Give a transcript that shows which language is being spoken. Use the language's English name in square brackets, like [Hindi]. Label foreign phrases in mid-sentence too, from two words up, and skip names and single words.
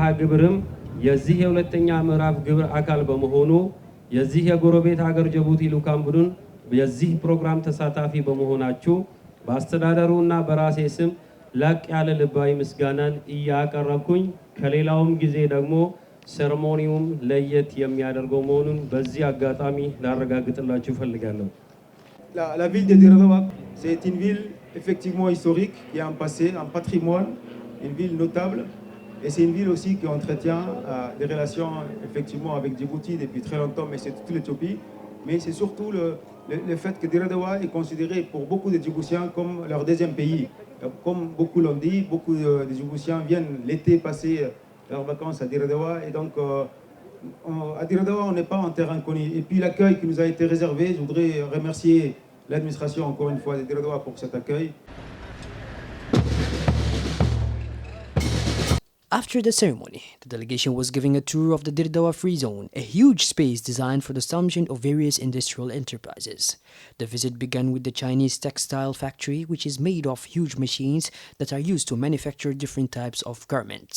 [Amharic] ግብርም የዚህ የሁለተኛ ምዕራፍ ግብር አካል በመሆኑ የዚህ የጎረቤት ሀገር ጅቡቲ ልኡካን ቡድን የዚህ ፕሮግራም ተሳታፊ በመሆናችሁ በአስተዳደሩና በራሴ ስም ላቅ ያለ ልባዊ ምስጋናን እያቀረብኩኝ ከሌላውም ጊዜ ደግሞ ሴሬሞኒውም ለየት የሚያደርገው መሆኑን በዚህ አጋጣሚ ላረጋግጥላችሁ ፈልጋለሁ። [French] La ville de Djibouti, c'est une ville effectivement historique, qui a un passé, un patrimoine, une ville notable. Et c'est une ville aussi qui entretient des relations effectivement avec Djibouti depuis très longtemps, mais c'est toute l'Éthiopie. Mais c'est surtout le fait que Djibouti est considéré pour beaucoup de Djiboutiens comme leur deuxième pays. Comme beaucoup l'ont dit, beaucoup de Djiboutiens viennent l'été passer leurs vacances à Djibouti. Et donc à Djibouti, on n'est pas en terrain connu. Et puis l'accueil qui nous a été réservé, je voudrais remercier l'administration encore une fois de Djibouti pour cet accueil. [English] After the ceremony, the delegation was giving a tour of the Dirdawa Free Zone, a huge space designed for the establishment of various industrial enterprises. The visit began with the Chinese textile factory, which is made of huge machines that are used to manufacture different types of garments.